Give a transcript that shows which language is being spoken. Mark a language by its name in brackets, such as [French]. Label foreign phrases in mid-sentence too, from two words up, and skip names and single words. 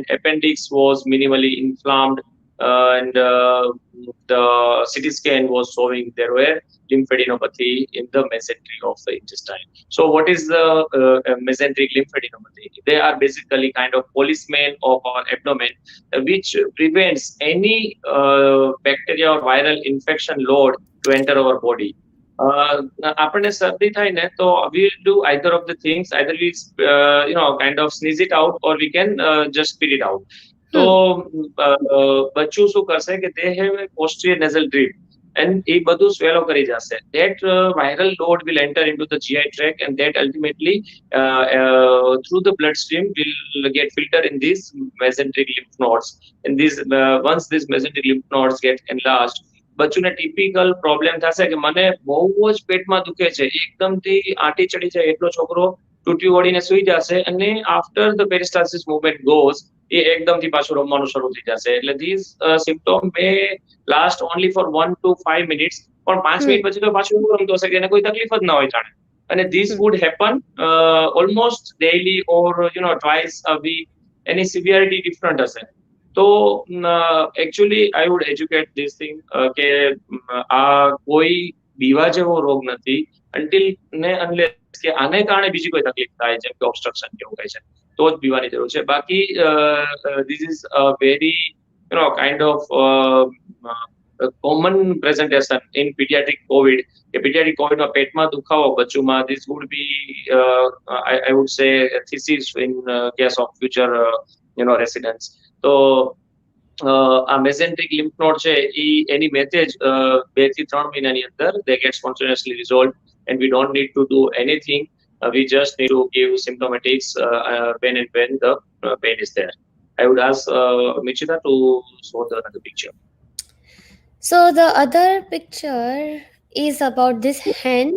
[English] Appendix was minimally inflamed, and the CT scan was showing there were lymphadenopathy in the mesentery of the intestine. So, what is the mesenteric lymphadenopathy? They are basically kind of policemen of our abdomen, which prevents any bacteria or viral infection load to enter our body. [Gujarati] આપણને શરદી થાય ને તો [English] we'll do either of the things. Either we kind of sneeze it out, or we can just spit it out. [Gujarati] તો Hmm. બચ્ચું શું કરશે કે [English] they have a posterior nasal drip, and [Gujarati] એ બધું swallow કરી જશે. [English] That viral load will enter into the GI tract, and that ultimately through the bloodstream will get filtered in these mesenteric lymph nodes. And these once these mesenteric lymph nodes get enlarged, [Gujarati] બચ્ચુને ટિપિકલ પ્રોબ્લેમ થશે કે મને બહુ જ પેટમાં દુખે છે, એકદમથી આંટી ચડી જાય એટલો છોકરો તૂટી વળીને સુઈ જશે, અને [English] After the peristalsis movement goes [Gujarati] એ એકદમથી પાછું રમવાનું શરૂ થઈ જશે. [English] એટલે this symptom may last only for 1 to 5 minutes, [Gujarati] પણ 5 મિનિટ Hmm. પછી તો પાછું એવું રમતો હશે કે એને કોઈ તકલીફ જ ના હોય જાણે. અને ધીસ Hmm. [English] would happen almost daily or twice a week. [Gujarati] એની સિવિયરિટી ડિફરન્ટ હશે. તો [English] actually I would educate this thing [Gujarati] કે આ કોઈ બીવા જેવો રોગ નથી, અન્ટિલ ને અનલેસ કે આને કારણે બીજી કોઈ તકલીફ થાય જેમ કે ઓબ્સ્ટ્રક્શન કે એવું કઈ છે, તો જ બીવાની જરૂર છે. [English] બાકી this is a very kind of common presentation in pediatric COVID, [Gujarati] કે પીડિયાટ્રિક કોવિડમાં પેટમાં દુખાવો બચ્ચુમાં. [English] This would be I would say thesis in case of future residents. [Gujarati] તો આ મેસેન્ટ્રિક લિમ્ફ નોડ છે એ એની મેસેજ 2 થી 3 મહિનાની અંદર [English] they get spontaneously resolved, and we don't need to do anything. We just need to give symptomatics when and when the pain is there. I would ask Michita to show the another picture. So the other picture is about this hand.